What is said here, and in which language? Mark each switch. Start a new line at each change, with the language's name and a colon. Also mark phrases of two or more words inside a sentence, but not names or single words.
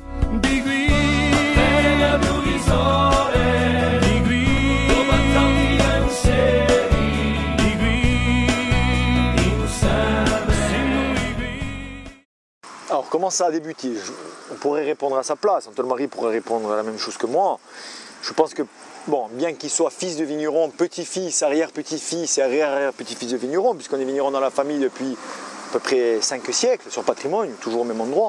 Italian: di qui, nella provvisoria, di qui, dove tanti pensieri, di qui, insieme, di qui.
French: Alors comment ça a débuté? On pourrait répondre à sa place, Antoine-Marie pourrait répondre à la même chose que moi. Je pense que, bon, bien qu'il soit fils de vigneron, petit-fils, arrière-petit-fils et arrière-petit-fils de vigneron, puisqu'on est vigneron dans la famille depuis à peu près 5 siècles, sur Patrimoine, toujours au même endroit.